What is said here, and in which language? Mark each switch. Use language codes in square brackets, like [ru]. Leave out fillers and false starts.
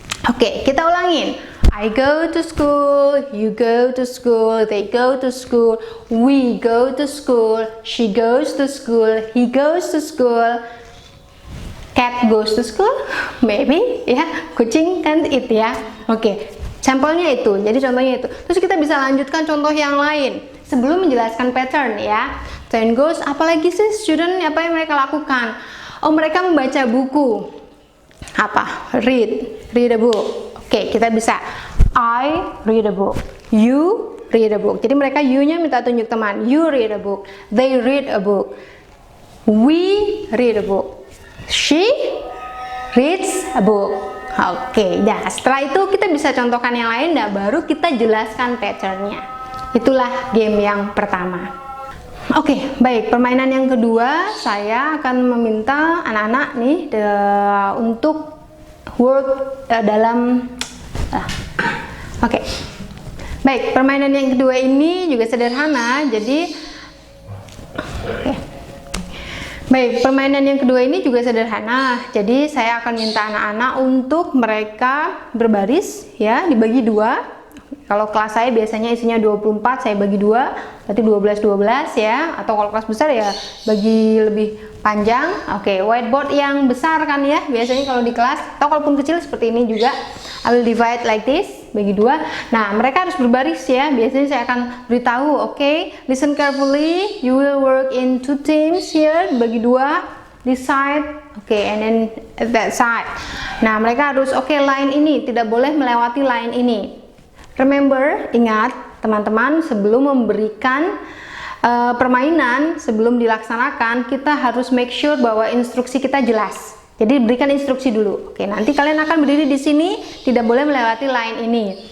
[en] Oke, [id] kita ulangin. [en] I go to school, you go to school, they go to school, we go to school, she goes to school, he goes to school. Cat goes to school, maybe ya, [id] kucing kan [en] it ya. [id] Oke, sampelnya itu, jadi contohnya itu. Terus kita bisa lanjutkan contoh yang lain sebelum menjelaskan pattern ya. Then goes, apalagi sih student apa yang mereka lakukan? Oh, mereka membaca buku. Apa? [en] Read a book. Oke, [id] kita bisa [en] I read a book, you read a book. [id] Jadi mereka you-nya minta tunjuk teman. [en] You read a book, they read a book, we read a book, she reads a book. [id] Oke, nah setelah itu kita bisa contohkan yang lain dan baru kita jelaskan patternnya. Itulah game yang pertama. Oke, baik. Permainan yang kedua, saya akan meminta anak-anak nih untuk work dalam Oke. Baik, permainan yang kedua ini juga sederhana. Jadi baik, permainan yang kedua ini juga sederhana. Jadi saya akan minta anak-anak untuk mereka berbaris ya, dibagi dua. Kalau kelas saya biasanya isinya 24, saya bagi 2, berarti 12 ya. Atau kalau kelas besar ya bagi lebih panjang. Oke, whiteboard yang besar kan ya, biasanya kalau di kelas. Atau kalaupun kecil seperti ini juga, [en] I will divide like this, [id] bagi 2. Nah, mereka harus berbaris ya. Biasanya saya akan beritahu, oke, [en] listen carefully, you will work in 2 teams here, [id] bagi 2. [en] This side, and then that side. [id] Nah, mereka harus line ini tidak boleh melewati line ini. Remember, ingat teman-teman, sebelum memberikan permainan, sebelum dilaksanakan, kita harus [en] make sure [id] bahwa instruksi kita jelas. Jadi berikan instruksi dulu. Oke, nanti kalian akan berdiri di sini, tidak boleh melewati line ini.